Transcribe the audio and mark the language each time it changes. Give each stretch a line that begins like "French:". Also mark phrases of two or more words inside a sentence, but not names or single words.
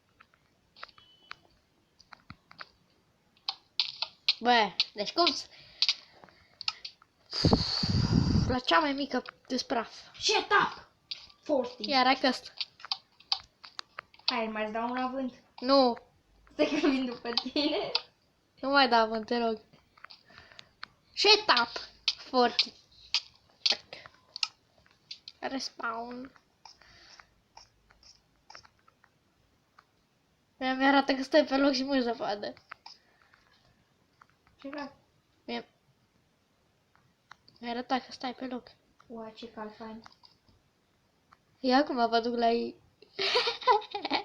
Romanian: Bă, deci cum la cea mai mică despraf.
English: Shut up! 40.
Romanian: Iar ai ăsta. Hai, mai-ți dau un avânt. Nu, Stai că vin după tine. nu mai da avânt, te rog.
English: Shut up! 40.
Romanian: Respawn. Mi-arată că stai pe loc și mă zăpadă. Ce fac? Mi-arăta că stai pe loc. Ua, ce cal fain. Ia acum vă duc la ei.